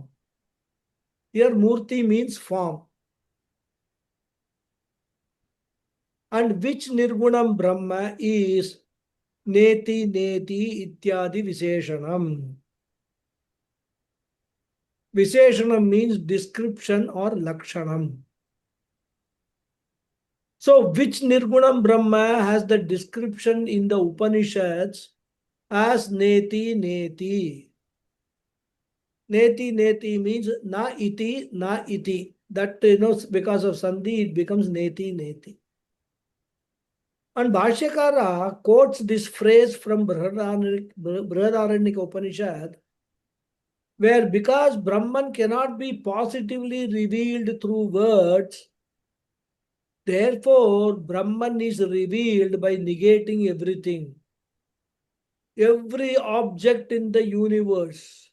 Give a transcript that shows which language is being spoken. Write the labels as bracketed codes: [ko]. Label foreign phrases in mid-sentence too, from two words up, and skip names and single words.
[en] Here Murti means form. And which [sa] Nirgunam Brahma [en] is [sa] Neti Neti Ityadi Visheshanam. [en] Visheshanam means description or Lakshanam. So, which [sa] Nirgunam Brahma [en] has the description in the Upanishads as [sa] Neti Neti? Neti Neti [en] means [sa] na iti, na iti. [en] That, because of Sandhi, it becomes [sa] Neti Neti. [en] And Bhashyakara quotes this phrase from Brihadaranyaka Upanishad, where because Brahman cannot be positively revealed through words, therefore Brahman is revealed by negating everything, every object in the universe.